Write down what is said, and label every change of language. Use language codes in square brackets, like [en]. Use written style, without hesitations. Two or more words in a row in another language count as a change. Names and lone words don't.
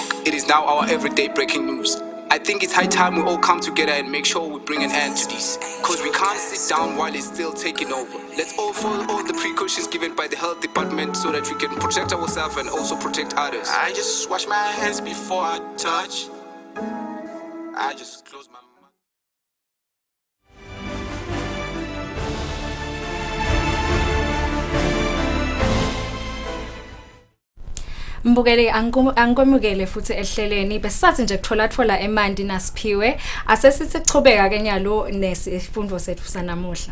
[en] It is now our everyday breaking news. I think it's high time we all come together and make sure we bring an end to this. Because we can't sit down while it's still taking over. Let's all follow all the precautions given by the health department so that we can protect ourselves and also protect others. I just wash my hands before I touch. I just close my mouth. [ss] Mbukeli angikomukele futhi ehleleni besathi nje kuthola eMandi naSiphiwe asesithi chubeka ke nyalo nesifundo sethu sanamuhla.